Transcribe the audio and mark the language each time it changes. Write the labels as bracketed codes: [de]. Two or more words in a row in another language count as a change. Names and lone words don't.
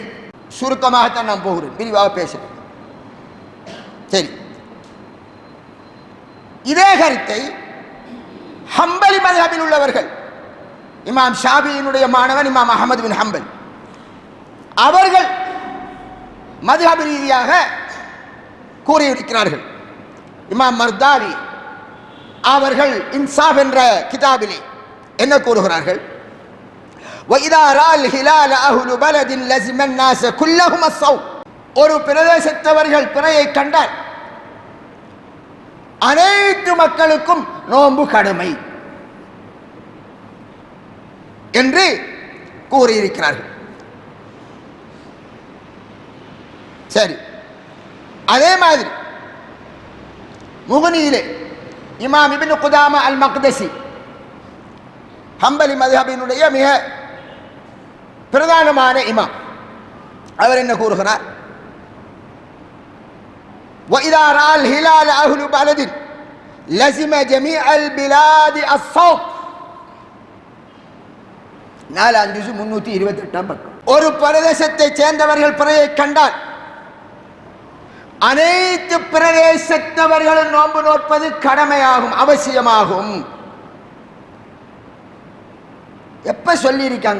[ta] சுருக்கமாகத்தான் நான் போகிறேன், விரிவாக பேசுகிறேன். சரி, இதே கருத்தை ஹம்பலி மதுஹபில் உள்ளவர்கள், இமாம் ஷாபியினுடைய மாணவன் இமாம் அஹமது பின் ஹம்பல், அவர்கள் மதுஹப் ரீதியாக கூறியிருக்கிறார்கள். இமாம் மர்தாவி அவர்கள் இன்சாப் என்ற கிதாபிலே என்ன கூறுகிறார்கள்? [ar] وَإِذَا رَأَى الْهِلَالَ أَهْلُ بَلَدٍ لَزِمَ النَّاسَ كُلَّهُمْ الصَّوْمَ, [ta] ஒரு பிரதேசத்தவர்கள் பிறையை கண்டால் அனைத்து மக்களுக்கும் நோன்பு கடமை என்று கூறியிருக்கிறார்கள். சரி, அதே மாதிரி முகனியிலே இமாம் இப்னு குதாமா அல் மக்தசி, ஹம்பலி மதுஹபினுடைய மிக பிரதானமான இமாம், அவர் என்ன கூறுகிறார்? [ar] وَإِذَا رَأَى الْهِلَالَ أَهْلُ بَلَدٍ لَزِمَ جَمِيعَ الْبِلَادِ الصَّوْمَ. [ta] 4/328 பக்கம். ஒரு பிரதேசத்தை சேர்ந்தவர்கள் பிறையை கண்டால் அனைத்து பிரதேசத்தவர்களும் நோன்பு நோட்பது கடமையாகும், அவசியமாகும். எப்ப சொல்லி இருக்காங்க?